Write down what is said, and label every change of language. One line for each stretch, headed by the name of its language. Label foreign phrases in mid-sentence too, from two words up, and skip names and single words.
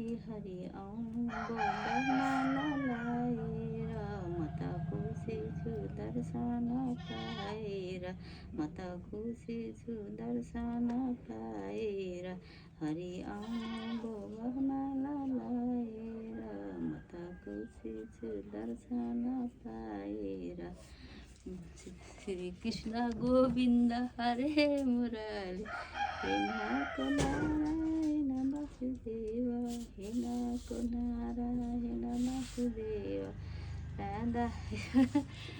Nepali: हरि आउनु भो बर्माला लाएर, म त खुसी छु दर्शन पाएर, म त खुसी छु दर्शन पाएर। हरि आउनु भो बर्माला लाएर, म त खुसी छु दर्शन पाएर।
Sanskrit: श्री कृष्ण गोविन्द हरे मुरली, हे नाको नारायण वासुदेव, हे नाको नारायण वासुदेव।
Nepali: राधा